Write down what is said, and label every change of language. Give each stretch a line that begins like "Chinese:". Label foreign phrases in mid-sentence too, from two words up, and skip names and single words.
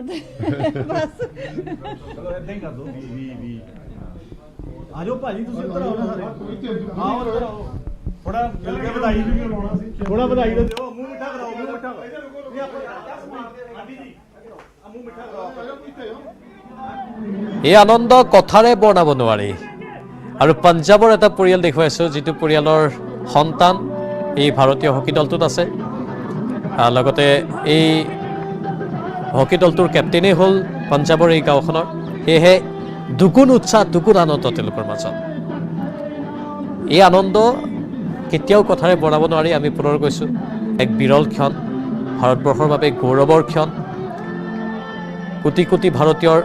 Hindi: चलो ऐसे ही कर दो वी आ जाओ भाजी तुम इधर आओ ना सारे आओ इधर आओ थोड़ा मिलके बधाई थोड़ा बधाई तो दो मुंह मिठा कराओ मुंह मिठा मुंह मिठा कराओ
Assamese: এই আনন্দ কথাৰে বৰ্ণাব নোৱাৰি আৰু পঞ্জাবৰ এটা পৰিয়াল দেখুৱাইছো যিটো পৰিয়ালৰ সন্তান এই ভাৰতীয় হকী দলটোত আছে লগতে এই হকী দলটোৰ কেপ্টেইনেই হ'ল পঞ্জাবৰ এই গাঁওখনৰ সেয়েহে দুগুণ উৎসাহ দুগুণ আনন্দ তেওঁলোকৰ মাজত এই আনন্দ কেতিয়াও কথাৰে বৰ্ণাব নোৱাৰি আমি পুনৰ কৈছোঁ এক বিৰল ক্ষণ ভাৰতবৰ্ষৰ বাবে গৌৰৱৰ ক্ষণ কোটি কোটি ভাৰতীয়ৰ